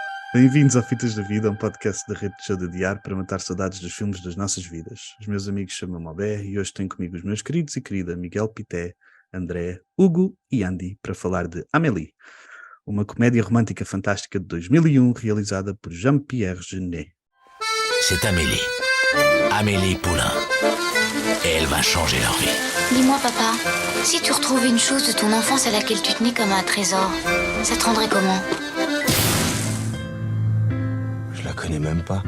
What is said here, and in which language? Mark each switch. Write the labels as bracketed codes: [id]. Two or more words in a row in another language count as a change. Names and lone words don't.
[pt] Bem-vindos ao Fitas da Vida, um podcast da Rede de Show de Adiar para matar saudades dos filmes das nossas vidas. Os meus amigos chamam-me Albé e hoje tenho comigo os meus queridos e querida Miguel Pité, André, Hugo e Andy para falar de Amélie, uma comédia romântica fantástica de 2001 realizada por Jean-Pierre Jeunet. [fr] C'est Amélie. Amélie Poulain. Et elle va changer leur vie. Dis-moi, papa, si tu retrouvais une chose de ton enfance à laquelle tu tenais comme un trésor, ça te rendrait comment? Je la connais même pas.